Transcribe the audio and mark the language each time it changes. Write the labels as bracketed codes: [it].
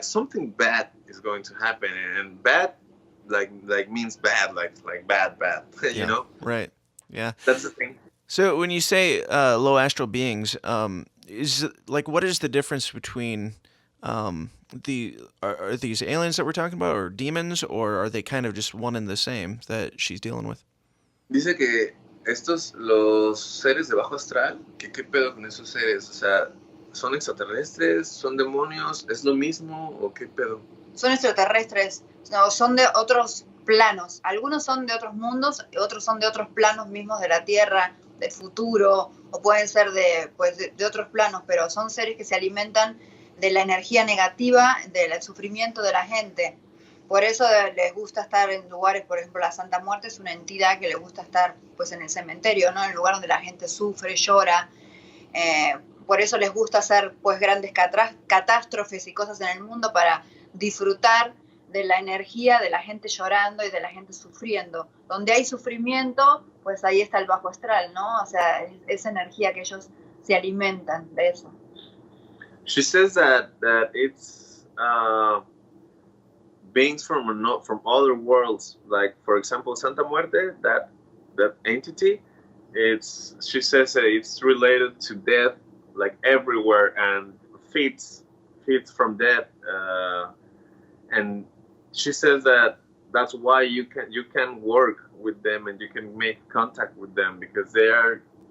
[en] Something bad is going to happen, and bad, like means bad, like bad, you know." Right. Yeah. That's the thing. So when you say low astral beings, is like what is the difference between are these aliens that we're talking about, or demons, or are they kind of just one and the same that she's dealing with? [es] Dice que los seres de bajo astral, que qué pedo con esos seres, o sea, ¿son extraterrestres? ¿Son demonios? ¿Es lo mismo o qué pedo? Son extraterrestres, no, son de otros planos. Algunos son de otros mundos, otros son de otros planos mismos de la Tierra, del futuro, o pueden ser de otros planos, pero son seres que se alimentan de la energía negativa, del sufrimiento de la gente. Por eso les gusta estar en lugares, por ejemplo, la Santa Muerte es una entidad que le gusta estar pues en el cementerio, ¿no? En el lugar donde la gente sufre, llora. Por eso les gusta hacer pues grandes catástrofes y cosas en el mundo para disfrutar de la energía de la gente llorando y de la gente sufriendo. Donde hay sufrimiento, pues ahí está el bajo astral, ¿no? O sea, esa energía que ellos se alimentan de eso. [en] She says that it's beings from other worlds, like for example Santa Muerte, that entity. She says that it's related to death, like everywhere, and feeds from death, and she says that that's why you can work with them and you can make contact with them because they are.